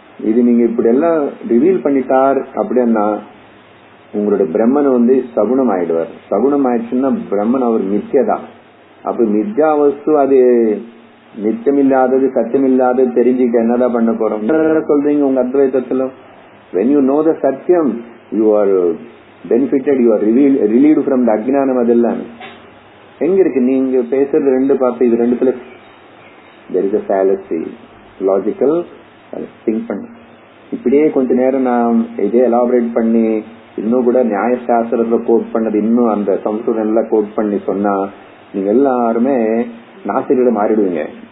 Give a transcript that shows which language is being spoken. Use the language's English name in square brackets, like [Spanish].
[Tamil] இது நீங்க இப்படி எல்லாம் ரிவீல் பண்ணிட்டார் அப்படின்னா உங்களுடைய பிரம்மன் சகுனம் ஆயிடுவார். சகுனம் ஆயிடுச்சுன்னா பிரம்மன் அவர் மித்யதான். அப்ப மித்யா வஸ்து அது நிச்சயமில்லாதது, சத்தியமில்லாதது தெரிஞ்சுக்க என்னதான் பண்ண போறோம் சொல்றீங்க உங்க அத்வைதத்துல? [English] when you know the satyam you are benefited, you are relieved from the ajnanam. [Tamil] அதெல்லாம் எங்க இருக்கு? நீங்க பேசுறது ரெண்டு பார்த்து இது ரெண்டுத்துல [English] there is a fallacy, logical [Tamil] think பண்ண. இப்படியே கொஞ்ச நேரம் நான் இதே எலாபரேட் பண்ணி இன்னும் கூட நியாயசாஸ்திரத்துல கோட் பண்ணது இன்னும் அந்த சம்ஸ்கிருதம் எல்லாம் கோட் பண்ணி சொன்னா நீங்க எல்லாருமே நாசிரியரை மாறிடுவீங்க.